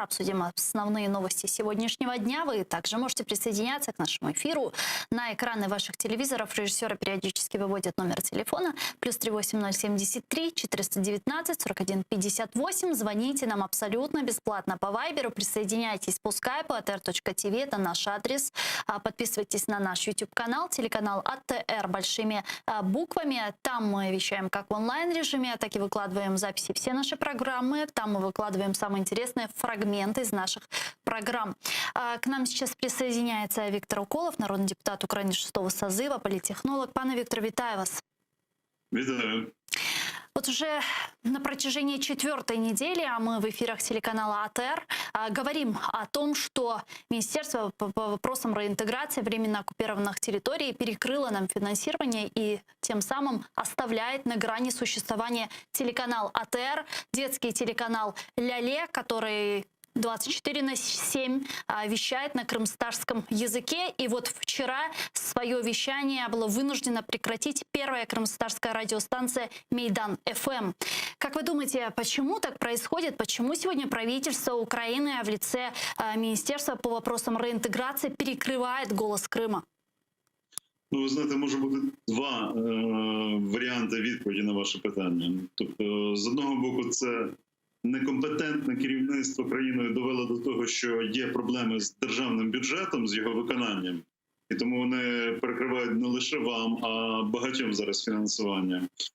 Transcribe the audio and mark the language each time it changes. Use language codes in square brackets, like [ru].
[ru] Обсудим основные новости сегодняшнего дня. Вы также можете присоединяться к нашему эфиру. На экраны ваших телевизоров режиссеры периодически выводят номер телефона +38 073 419 41 58. Звоните нам абсолютно бесплатно по Вайберу, присоединяйтесь по скайпу atr.tv, это наш адрес. Подписывайтесь на наш YouTube-канал, телеканал АТР большими буквами. Там мы вещаем как в онлайн-режиме, так и выкладываем записи все наши программы. Там мы выкладываем самые интересные фрагменты из наших программ. К нам сейчас присоединяется Виктор Уколов, народный депутат Украины 6-го созыва, политтехнолог. [uk] Пане Виктор, вітаю вас. Витаю. [ru] Вот уже на протяжении 4-й недели, а мы в эфирах телеканала АТР, говорим о том, что Министерство по вопросам реинтеграции временно оккупированных территорий перекрыло нам финансирование и тем самым оставляет на грани существования телеканал АТР, детский телеканал «Ляле», который 24/7 вещает на крымсташском языке. И вот вчера свое вещание было вынуждено прекратить первая крымсташская радиостанция «Мейдан ФМ». Как вы думаете, почему так происходит? Почему сегодня правительство Украины в лице Министерства по вопросам реинтеграции перекрывает голос Крыма? [uk] Ну, ви знаєте, може бути два варіанти відповіді на ваше питання. Тобто, з одного боку, це некомпетентне керівництво країною довело до того, що є проблеми з державним бюджетом, з його виконанням. І тому вони перекривають не лише вам, а багатьом зараз фінансування.